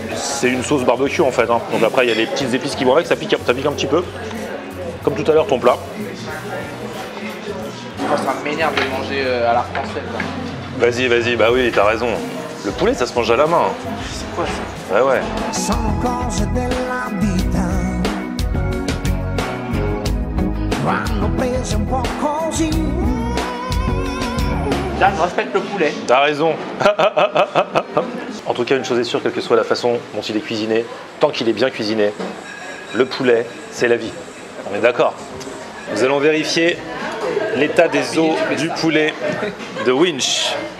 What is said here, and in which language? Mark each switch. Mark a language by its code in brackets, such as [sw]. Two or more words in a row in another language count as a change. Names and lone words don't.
[fr] C'est une sauce barbecue en fait, hein. Donc après il y a les petites épices qui vont avec, ça pique un petit peu. Comme tout à l'heure ton plat. Oh, ça m'énerve de manger à la française. Là. Vas-y, bah oui, t'as raison. Le poulet ça se mange à la main. C'est quoi ça? Ouais, ouais. [it] Sono cose della vita, vanno prese un po' così. [fr] Là, je respecte le poulet. T'as raison. En tout cas, une chose est sûre, quelle que soit la façon dont il est cuisiné, tant qu'il est bien cuisiné, le poulet, c'est la vie. On est d'accord? Nous allons vérifier l'état des os du poulet de Winch.